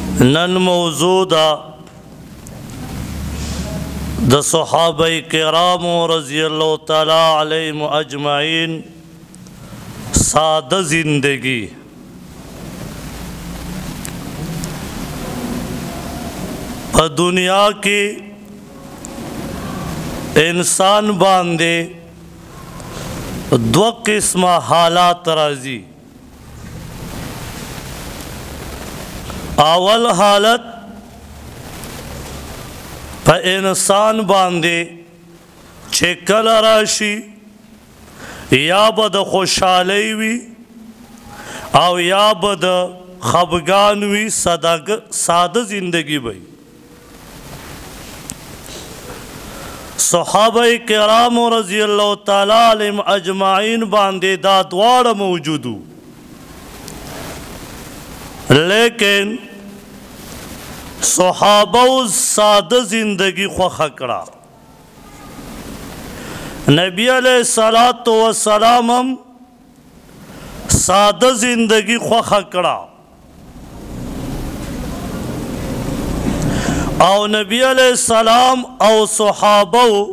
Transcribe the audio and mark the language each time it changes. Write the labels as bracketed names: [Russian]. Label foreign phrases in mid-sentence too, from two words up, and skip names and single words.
[Pashto] نن موضوع دا د صحابه کرام [Arabic] رضی اللہ تعالی علیہم اجمعین [Pashto] سادہ زندگی. په دنیا کې انسان باندې دو قسمه حالات راځي. اول حالت په انسان باندې چې کله راشي یا به د خوشحالۍ وي او یا به د خفګان وي، ساده زندگی وي. صحابه کرام [Arabic] رضی اللہ تعالی علیہم اجمعین [Pashto] باندې دا دواړه موجودو، لیکن صحابه ساده زندگی خوښه کړه. نبی [Arabic] علیہ الصلوۃ والسلام [Pashto] هم ساده زندگی خوښه کړه او نبی [Arabic] علیہ السلام [Pashto] او صحابه